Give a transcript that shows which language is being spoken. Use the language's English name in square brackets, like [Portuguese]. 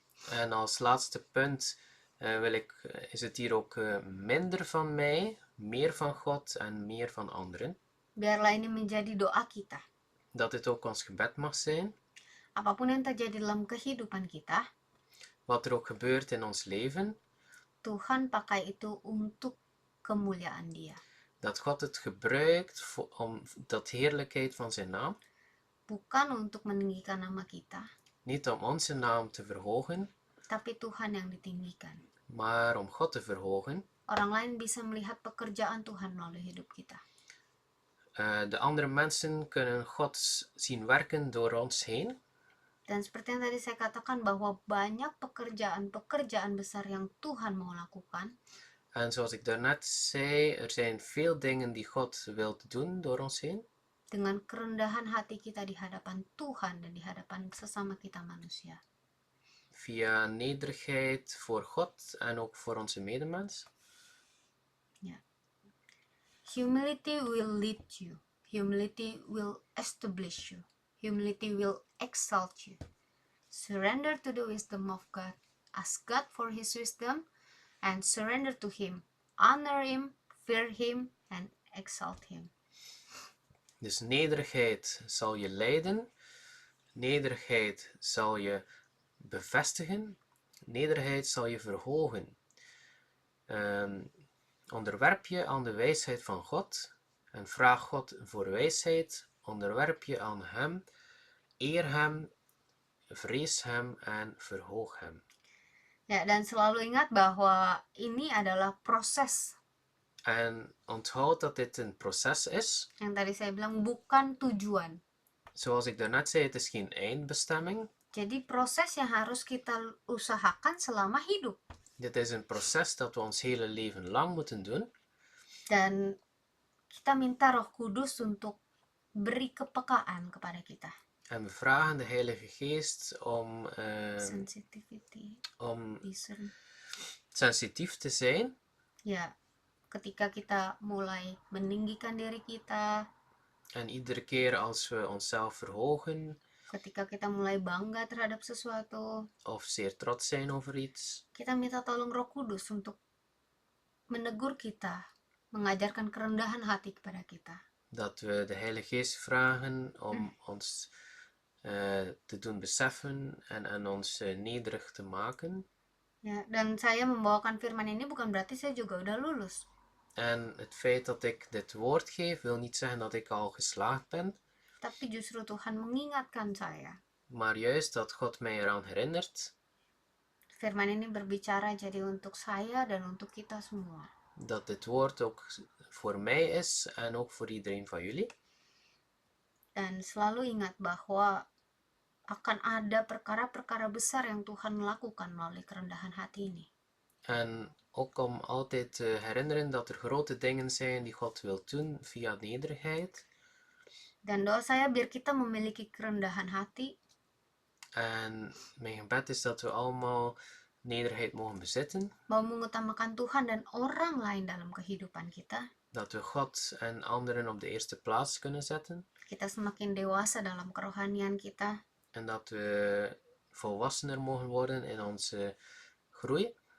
[Dutch] En als laatste punt is het hier ook minder van mij, meer van God en meer van anderen. [Indonesian] Biarlah ini menjadi doa kita. [Dutch] Dat dit ook ons gebed mag zijn. [Indonesian] Apapun yang terjadi dalam kehidupan kita, [Dutch] wat er ook gebeurt in ons leven, [Indonesian] Tuhan pakai itu untuk kemuliaan Dia. [Dutch] Dat God het gebruikt om dat heerlijkheid van zijn naam. [Indonesian] Bukan untuk meninggikan nama kita. [Dutch] Niet om onze naam te verhogen, [Indonesian] tapi Tuhan yang ditinggikan. [Dutch] Maar om God te verhogen. [Indonesian] Orang lain bisa melihat pekerjaan Tuhan melalui hidup kita. [Dutch] De andere mensen kunnen God zien werken door ons heen. [Indonesian] Dan seperti yang tadi saya katakan bahwa banyak pekerjaan besar yang Tuhan mau lakukan. [Dutch] En zoals ik daarnet zei, er zijn veel dingen die God wil doen door ons heen. [Indonesian] Dengan kerendahan hati kita di hadapan Tuhan dan di hadapan sesama kita manusia. [Dutch] Via nederigheid voor God en ook voor onze medemens. Ja. [English] Humility will lead you. Humility will establish you. Humility will exalt you. Surrender to the wisdom of God. Ask God for His wisdom and surrender to Him. Honor Him, fear Him and exalt Him. [Dutch] Dus nederigheid zal je leiden, nederigheid zal je bevestigen, nederigheid zal je verhogen. Onderwerp je aan de wijsheid van God en vraag God voor wijsheid, onderwerp je aan Hem, eer Hem, vrees Hem en verhoog Hem. [Indonesian] Ya, dan selalu ingat bahwa ini adalah proses. [Dutch] En onthoud dat dit een proces is. [Indonesian] Yang tadi saya bilang bukan tujuan. [Dutch] Zoals ik daarnet zei, het is geen eindbestemming. [Indonesian] Jadi proses yang harus kita usahakan selama hidup. [Dutch] Dit is een proces dat we ons hele leven lang moeten doen. [Indonesian] Dan kita minta Roh Kudus untuk beri kepekaan kepada kita. [Dutch] En we vragen de Heilige Geest om [English] Sensitivity, discern. [Dutch] sensitief te zijn. [Indonesian] Ya, ketika kita mulai meninggikan diri kita, [Dutch] En iedere keer als we onszelf verhogen [Indonesian] ketika kita mulai bangga terhadap sesuatu, [Dutch] of zeer trots zijn over iets, [Indonesian] kita minta tolong Roh Kudus untuk menegur kita, mengajarkan kerendahan hati kepada kita. [Dutch] dat we de Heilige Geest vragen om ons te doen beseffen en aan ons nederig te maken. [Indonesian] Ya, dan saya membawakan firman ini bukan berarti saya juga udah lulus. [Dutch] En het feit dat ik dit woord geef, wil niet zeggen dat ik al geslaagd ben, [Indonesian] Tapi justru Tuhan mengingatkan saya. [Dutch] maar juist dat God mij eraan herinnert [Indonesian] Firman ini berbicara jadi untuk saya dan untuk kita semua. [Dutch] dat dit woord ook voor mij is en ook voor iedereen van jullie. [Indonesian] Dan selalu ingat bahwa akan ada perkara-perkara besar yang Tuhan lakukan melalui kerendahan hati ini. [Dutch] En ook om altijd te herinneren dat er grote dingen zijn die God wil doen via nederigheid. [Indonesian] Dan doa saya biar kita memiliki kerendahan hati, [Dutch] En mijn gebed is dat we allemaal nederigheid mogen bezitten. [Indonesian] mau mengutamakan Tuhan dan orang lain dalam kehidupan kita. [Dutch] Dat we God en anderen op de eerste plaats kunnen zetten. [Indonesian] Kita semakin dewasa dalam kerohanian kita. [Dutch] En dat we volwassener mogen worden in onze groei.